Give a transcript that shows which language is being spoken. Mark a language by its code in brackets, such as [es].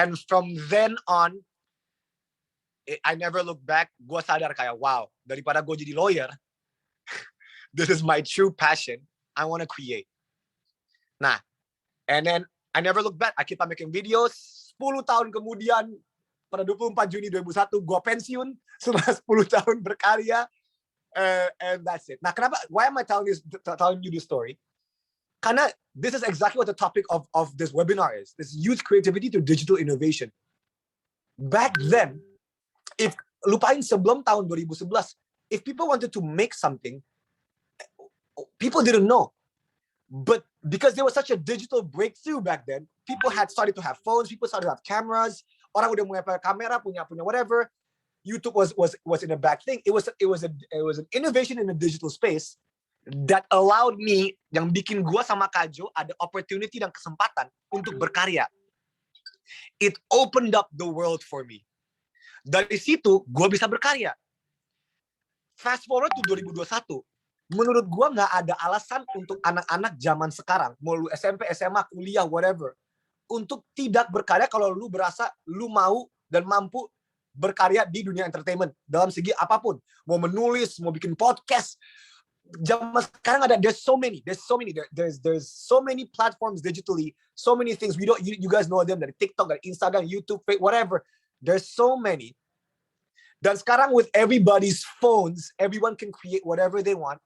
[en] And from then on, I never look back. [id] Gue sadar kayak, wow, daripada gue jadi lawyer, [en] this is my true passion. I want to create. Nah, and then I never look back. I keep on making videos. [id] 10 tahun kemudian, pada 24 Juni 2001, gue pensiun setelah 10 tahun berkarya. [en] And that's it. [id] Nah, kenapa? [en] Why am I telling you this story? Karena this is exactly what the topic of this webinar is. This youth creativity to digital innovation. Back then, if [id] lupain sebelum tahun 2011, [en] if people wanted to make something, people didn't know. But because there was such a digital breakthrough back then, people had started to have phones, people started to have cameras, [id] orang udah mulai pakai kamera, punya whatever. [en] YouTube was in a back thing. It was an innovation in the digital space that allowed me, [id] yang bikin gua sama Kak Jo ada opportunity dan kesempatan untuk berkarya. [en] It opened up the world for me. [id] Dari situ gua bisa berkarya. [en] Fast forward to 2021. [id] Menurut gua nggak ada alasan untuk anak-anak zaman sekarang, mau lu SMP, SMA, kuliah, whatever, untuk tidak berkarya kalau lu berasa lu mau dan mampu berkarya di dunia entertainment dalam segi apapun. Mau menulis, mau bikin podcast. Zaman sekarang ada, [en] there's so many platforms digitally, so many things. You guys know them dari TikTok, dari Instagram, YouTube, whatever. There's so many. [id] Dan sekarang [en] with everybody's phones, everyone can create whatever they want.